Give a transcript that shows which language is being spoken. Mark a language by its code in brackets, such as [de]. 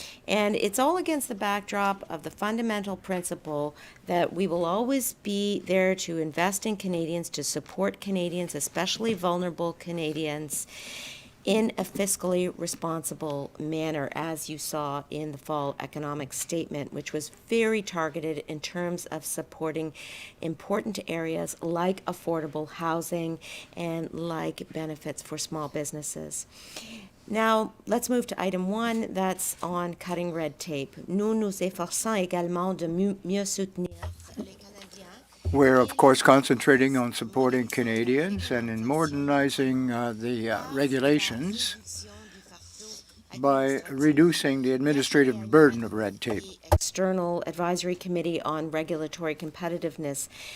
[en] And it's all against the backdrop of the fundamental principle that we will always be there to invest in Canadians, to support Canadians, especially vulnerable Canadians, in a fiscally responsible manner, as you saw in the fall economic statement, which was very targeted in terms of supporting important areas like affordable housing and like benefits for small businesses. Now, let's move to item 1, that's on cutting red tape. [fr] Nous nous efforçons également de mieux soutenir les Canadiens. [en] We're, of course, concentrating on supporting Canadians and in modernizing the regulations by reducing the administrative burden of red tape. External Advisory Committee on Regulatory Competitiveness.